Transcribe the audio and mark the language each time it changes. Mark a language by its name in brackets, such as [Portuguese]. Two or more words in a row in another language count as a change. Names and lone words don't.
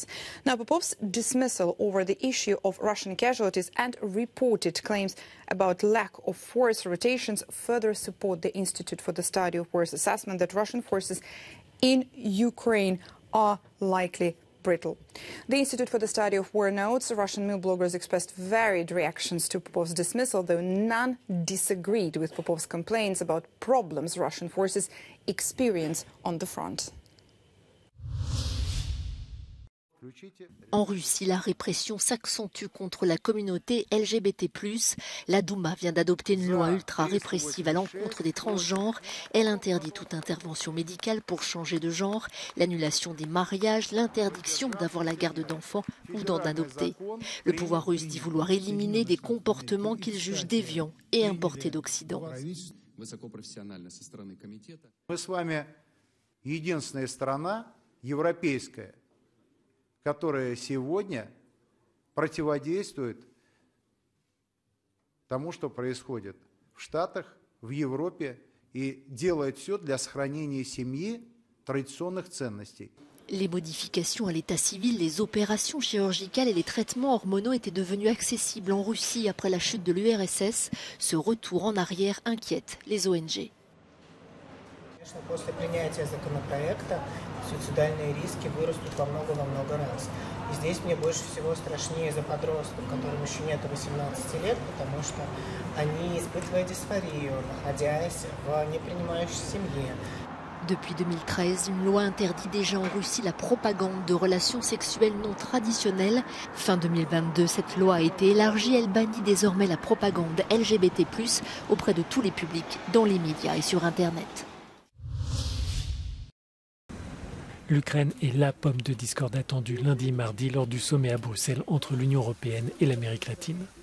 [English] Now, Popov's dismissal over the issue of Russian casualties and reported claims about lack of force rotations further support the Institute for the Study of War's assessment that Russian forces in Ukraine are likely brittle. The Institute for the Study of War notes Russian mill bloggers expressed varied reactions to Popov's dismissal, though none disagreed with Popov's complaints about problems Russian forces experience on the front. [French] En Russie, la répression s'accentue contre la communauté LGBT+. La Douma vient d'adopter une loi ultra-répressive à l'encontre des transgenres. Elle interdit toute intervention médicale pour changer de genre, l'annulation des mariages, l'interdiction d'avoir la garde d'enfants ou d'en adopter. Le pouvoir russe dit vouloir éliminer des comportements qu'il juge déviants et importés d'Occident. [Russian] Которая сегодня противодействует тому, что происходит в Штатах, в Европе, и делает все для сохранения семьи, традиционных ценностей. [French] Les modifications à l'état civil, les opérations chirurgicales et les traitements hormonaux étaient devenus accessibles en Russie après la chute de l'URSS. Ce retour en arrière inquiète les ONG. [Russian] После принятия законопроекта суицидальные риски вырастут во много раз. И здесь мне больше всего страшнее за подростков, которым еще нет 18 лет, потому что они, испытывая дисфорию, находясь в непринимающей семье. [French] Depuis 2013, une loi interdit déjà en Russie la propagande de relations sexuelles non traditionnelles. Fin 2022, cette loi a été élargie. Elle bannit désormais la propagande LGBT+, auprès de tous les publics, dans les médias et sur Internet. L'Ukraine est la pomme de discorde attendue lundi et mardi lors du sommet à Bruxelles entre l'Union européenne et l'Amérique latine.